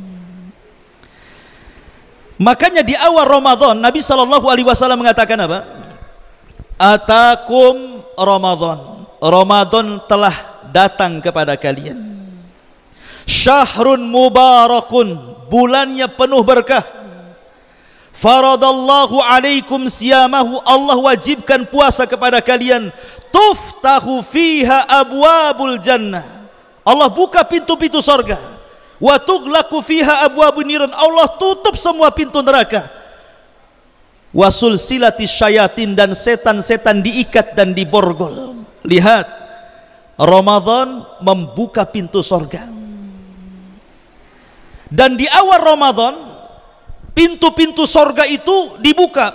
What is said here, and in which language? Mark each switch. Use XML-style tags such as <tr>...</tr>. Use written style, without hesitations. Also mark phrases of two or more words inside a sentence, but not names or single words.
<id>Makanya di awal Ramadan Nabi SAW mengatakan apa?</id> <ar>أتاكم رمضان.</ar> <id>Ramadan telah datang kepada kalian.</id> <ar>شهر مبارك,</ar> <id>bulannya penuh berkah.</id> <ar>فرض الله عليكم صيامه,</ar> <id>Allah wajibkan puasa kepada kalian.</id> <ar>تفتح فيها أبواب الجنة,</ar> <id>Allah buka pintu-pintu surga.</id> <ar>وتغلق فيها أبواب النار,</ar> <id>Allah tutup semua pintu neraka.</id> <ar>وسلسلت الشياطين,</ar> <id>dan setan-setan diikat dan diborgol. Lihat, Ramadan membuka pintu surga. Dan di awal Ramadan pintu-pintu surga itu dibuka.</id>